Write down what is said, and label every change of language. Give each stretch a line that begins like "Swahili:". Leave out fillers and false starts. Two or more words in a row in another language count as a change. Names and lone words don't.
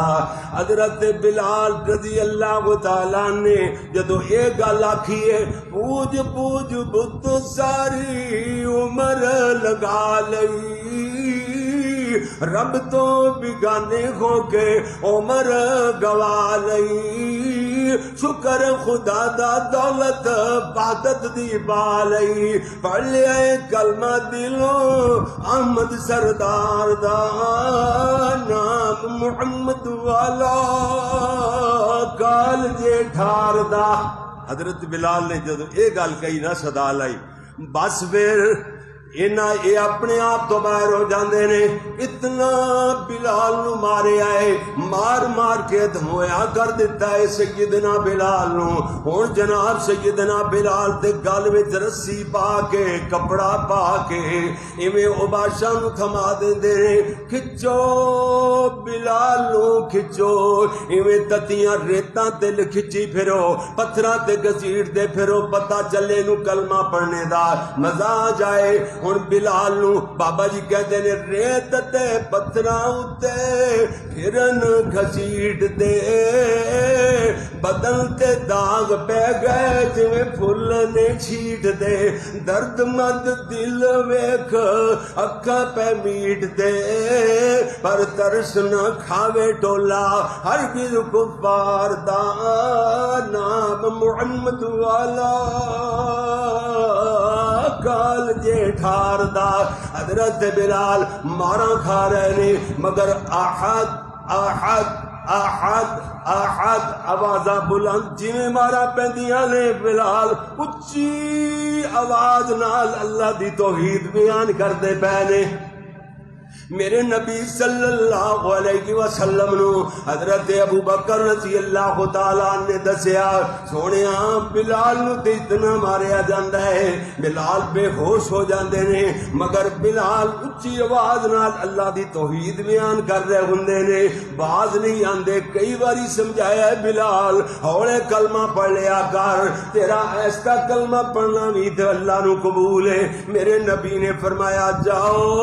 Punjabi: حضرت بلال
Arabic: رضی اللہ تعالیٰ
Punjabi: نے جدو یہ گل آکھی ہے پوج پوج بت ساری عمر لگا لئی، رب تو بگانے ہو کے عمر گوا لئی، شکر خدا دا دولت وحدت دی بالئی، پڑھ لیا کلمہ دلوں احمد سردار دا نام محمد والا کال جے ٹھار دا۔ حضرت بلال نے جدو یہ گل کہی نہ صدا لائی، بس پھر اے اپنے آپ تو باہر ہو جاندے نے۔ اتنا بلال نو مارے آئے، مار مار کے دھمویا کر دیتا ہے سیدنا بلال نو۔ ہن جناب سیدنا بلال تے گل وچ رسی پا کے کپڑا پا کے ایویں او بادشاہ نو تھما دیندے نے، کھچو بلال نو کھچو ایویں تتیاں ریتاں تے کھچی پھرو پتھراں تے گھسیٹ دے پھرو پتہ چلے نو کلمہ پڑھنے دا مزہ آ جائے ہن بلال نو بابا جی کہتے نے ریت تے پتھراں اُتے پھرن گھسیٹ دے بدن تے داغ پہ گئے جویں پھل نے چھیٹ دے درد مند دل ویکھ اکھاں پہ میٹ دے پر ترس نہ کھاوے ٹولا ہرگز کفار دا نام محمد والا کال جے ٹھار دا حضرت بلال ماراں کھا رہے نے مگر احد احد احد احد آوازاں بلند جویں مارا پیندیاں نے بلال اچھی آواز نال اللہ دی توحید بیان کردے پے نے میرے نبی
Arabic: صلی اللہ علیہ وسلم
Punjabi: نو حضرت ابو بکر
Arabic: رضی اللہ تعالیٰ
Punjabi: نے دسیا سونیا بلال نو تے اتنا ماریا جاندا ہے بلال بے ہوش ہو جاندے نے مگر بلال اچھی آواز نال اللہ دی توحید بیان کر رہے ہوندے نے باز نہیں آندے کئی باری سمجھایا ہے بلال ہولے کلمہ پڑھ لیا کر تیرا ایسا کلمہ پڑھنا بھی تے اللہ نو قبول ہے میرے نبی نے فرمایا جاؤ